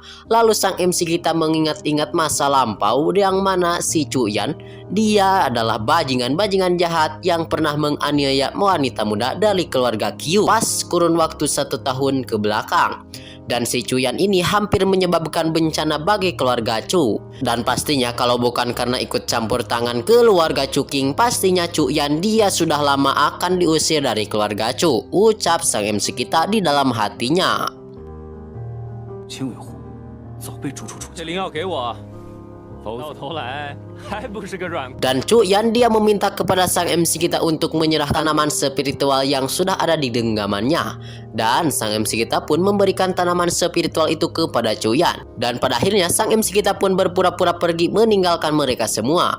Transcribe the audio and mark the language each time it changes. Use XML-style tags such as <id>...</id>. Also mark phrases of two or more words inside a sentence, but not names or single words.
<id>Lalu sang MC kita mengingat-ingat masa lampau yang mana si Cu Yan dia adalah bajingan-bajingan jahat yang pernah menganiaya wanita muda dari keluarga Q pas kurun waktu 1 tahun ke belakang. Dan si Cu Yan ini hampir menyebabkan bencana bagi keluarga Cu. Dan pastinya kalau bukan karena ikut campur tangan keluarga Cuking, pastinya Cu Yan dia sudah lama akan diusir dari keluarga Cu, ucap sang MC kita di dalam hatinya.</id> <zh>秦伟户早被逐出楚家，这灵药给我，否则到头来</zh> <id>Dan Cuyan dia meminta kepada sang MC kita untuk menyerah tanaman spiritual yang sudah ada di genggamannya. Dan sang MC kita pun memberikan tanaman spiritual itu kepada Cuyan. Dan pada akhirnya sang MC kita pun berpura-pura pergi meninggalkan mereka semua.</id>